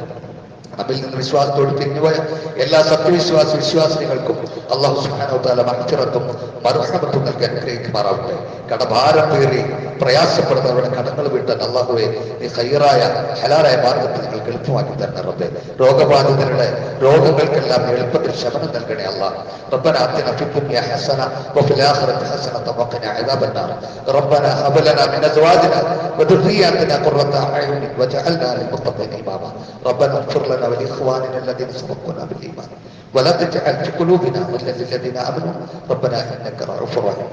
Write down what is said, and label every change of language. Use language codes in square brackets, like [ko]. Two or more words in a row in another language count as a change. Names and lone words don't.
[ml] നമ്മിൽ നിന്ന് വിശ്വാസത്തോട് പിരിഞ്ഞുപോയ എല്ലാ വിശ്വാസികൾക്കും അള്ളാഹു [ar] سبحانه وتعالى [ml] മഗ്ഫിറത്തും മർഹമത്തും നൽകി അനുഗ്രഹിക്കുമാറാവട്ടെ. കടഭാരം പേറി പ്രയാസപ്പെടുന്നവരുടെ കടങ്ങൾ വീട്ടാൻ അള്ളാഹുവെ നീ ഖൈറായ ഹലാലായ മാർഗത്തിൽ നിങ്ങൾക്ക് എളുപ്പമാക്കി തരണം റബ്ബേ. രോഗബാധിതരുടെ രോഗങ്ങൾക്കെല്ലാം എളുപ്പത്തിൽ ശമനം നൽകണേ അല്ലാഹ്. [ar] ربنا آتنا في الدنيا حسنة وفي الآخرة حسنة وقنا عذاب النار. ربنا هب لنا من أزواجنا وذرياتنا قرة أعين واجعلنا للمتقين إماما. ربنا اغفر لنا ولإخواننا الذين سبقونا بالإيمان ولا تجعل في قلوبنا غلا للذين آمنوا ربنا إنك رؤوف رحيم.